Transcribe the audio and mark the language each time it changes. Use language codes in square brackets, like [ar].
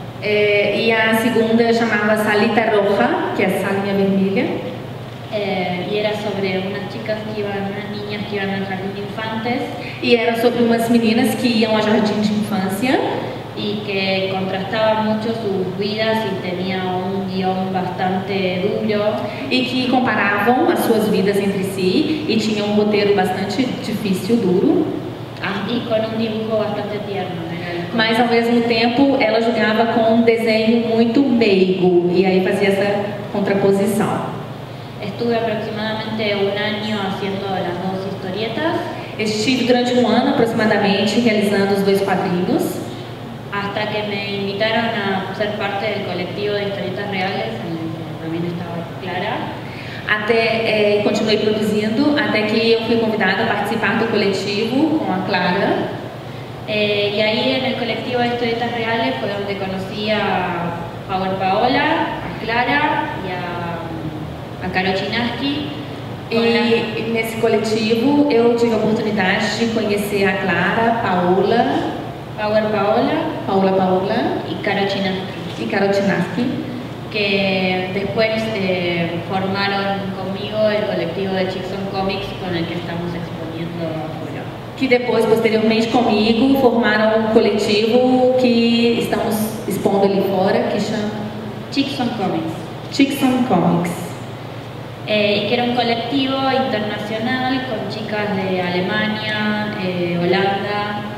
[pt] E a segunda chamava Salita Roja, que é salinha vermelha. [es] Y era sobre unas niñas que iban al jardín de infantes. [pt] E era sobre umas meninas que iam ao jardim de infância. [es] y que contrastaba mucho sus vidas y tenía un guión bastante duro. [pt] E que comparavam as suas vidas entre si e tinha um roteiro bastante difícil, duro. [es] Y con un dibujo bastante tierno. [pt] Mas ao mesmo tempo ela jogava com um desenho muito meigo e aí fazia essa contraposição. [es] Estuve aproximadamente un año haciendo las dos historietas. [pt] Estive durante um ano aproximadamente realizando os dois quadrinhos. [es] Hasta que me invitaron a ser parte del colectivo de historietas reales, en el que también estaba Clara. [pt] Continuei produzindo até que eu fui convidada a participar do coletivo com a Clara. [es] Y ahí en el colectivo de historietas reales fue donde conocí a Power Paola, a Clara y a Caro Chinaski. [pt] E nesse coletivo eu tive a oportunidade de conhecer a Clara, Power Paola [es] y Caro Chinaski. [pt] Caro Chinaski, [es] que después formaron conmigo el colectivo de Chickson Comics con el que estamos exponiendo afuera. [pt] Que depois, posteriormente comigo, formaram um coletivo que estamos expondo ali fora, que chama Chickson Comics. Chickson Comics. [es] Que era un colectivo internacional con chicas de Alemania, Holanda.